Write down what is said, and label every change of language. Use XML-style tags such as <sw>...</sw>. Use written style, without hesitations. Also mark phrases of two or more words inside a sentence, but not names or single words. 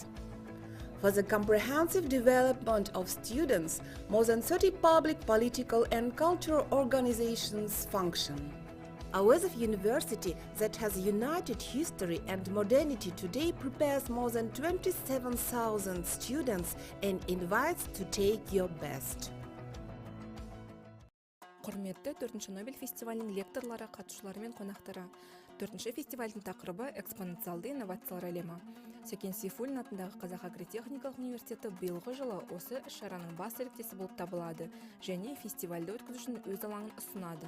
<en>For the comprehensive development of students, more than 30 public, political and cultural organizations function. Auezov University, that has united history and modernity, today prepares more than 27,000 students and invites to take your best.</en> <kk>Құрметті 4-ші Нобель фестивалінің лекторлары, қатысушылары мен қонақтары. 4-ші фестивальдің тақырыбы экспоненциалды инновациялар әлемі. Seifullin атындағы Қазақ Agrotechnical университеті биылғы жылы осы іс-шараның бас серіктесі болып табылады және фестивальді өткізу үшін өз алаңын ұсынады.</kk>